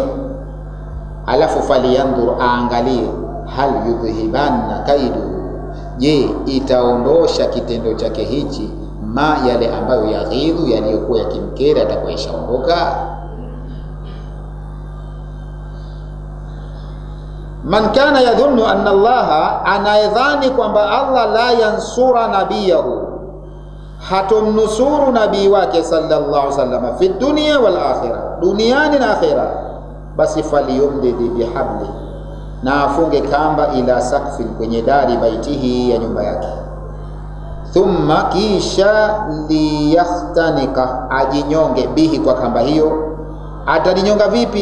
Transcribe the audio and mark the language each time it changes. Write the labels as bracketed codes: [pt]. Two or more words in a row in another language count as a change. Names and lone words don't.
[sw] Alafu faliyandur, aangalie [ar] هل يذهبن كيده, [sw] je, itaondosha kitendo chake hichi yale ambayo yaghidhu, yaliyokuwa yakimkera, atakuwa ishaondoka. [ar] من كان يظن أن Allah, [sw] anayedhani kwamba [ar] Allah لا ينصر نبيه, [sw] hatomnusuru nabii wake [ar] صلى الله عليه وسلم في الدنيا والآخرة, [sw] duniani na akhirah, basi [ar] فليمدد بحبل, [sw] na afunge kamba [ar] إلى سقف, [sw] kwenye dari baitihi, ya nyumba yake. Thumma, kisha liyakhtanika, ajinyonge bihi, kwa kamba hiyo. Atadinyonga vipi?